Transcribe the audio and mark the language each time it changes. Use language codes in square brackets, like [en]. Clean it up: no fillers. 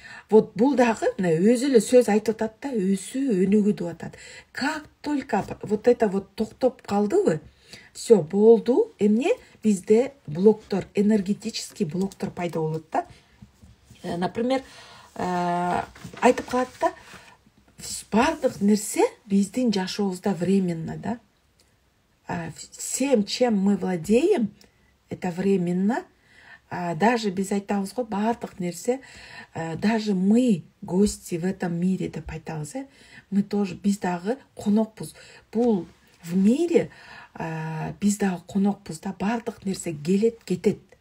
[ky] Вот бул дагы өзү эле сөз айтып атат да, өсүү, өнүгүү деп атат. [ru] Как только вот это вот [ky] токтоп калдыбы, все, болду, эмне? Бизде блоктор, энергетический блоктор пайда болот да. Например, айтып калат да, бардык нерсе биздин жашообузда временно да. [ru] Всем, чем мы владеем, это временно. [ky] Даже без айтабыз го, бардык нерсе, [ru] даже мы гости в этом мире [ky] деп айтабыз. [ru] Мы тоже, [ky] биз дагы конокпуз. Бул в мире биз дагы конокпуз да, бардык нерсе келет, кетет.